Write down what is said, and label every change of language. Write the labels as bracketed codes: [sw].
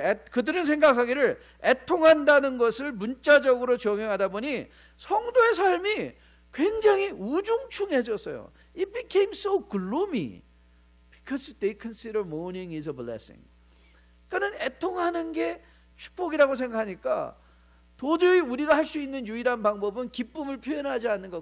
[ko] 그들은 생각하기를 애통한다는 것을 문자적으로 적용하다 보니 성도의 삶이 굉장히 우중충해졌어요. [en] It became so gloomy because they consider mourning is a blessing. [ko] 그러니까 애통하는 게 축복이라고 생각하니까 도저히 우리가 할 수 있는 유일한 방법은 기쁨을 표현하지 않는 것.